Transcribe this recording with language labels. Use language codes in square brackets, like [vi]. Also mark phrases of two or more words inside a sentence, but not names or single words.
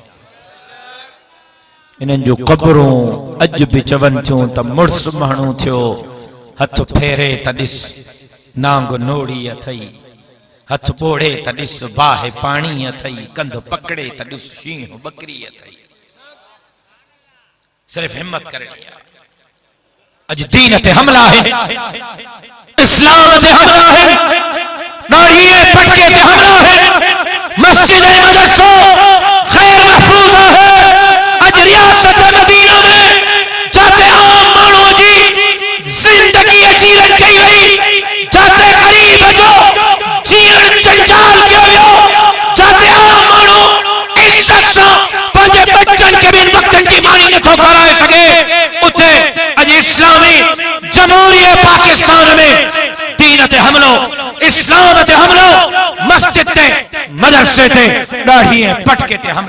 [sd] इन्हनि जूं क़बरूं अॼु बि चवनि थियूं त मुड़ुसु माण्हू थियो, हथ फेरे त ॾिस नांग नोड़ी अथई, हथ ॿोड़े त ॾिस बाहि पाणी अथई, कंध पकड़े त ॾिस शींहं बकरी अथई। सिर्फ़ हिम्मत करणी आहे। अॼु दीन ते हमला है, इस्लाम ते हमला है, दाढ़ीए पटके ते हमला है, मस्जिद मदरसो खैर महफूजा है। अज रियासत मदीना में जाते आम मानू जी जिंदगी जीवन कई वई, जाते गरीब जो जीवन चंचाल कयो वियो, जाते आम मानू इज्जत सां पंहिंजे बच्चन के बिन वक्तन जी मानी नथो कराए सके, उते अज इस्लामी जमहूरियत पाकिस्तान में दीन ते हमलो, इस्लाम ते हमलो, मस्जिद ते मदरसे ते दाढ़ीए पटके ते हमलो।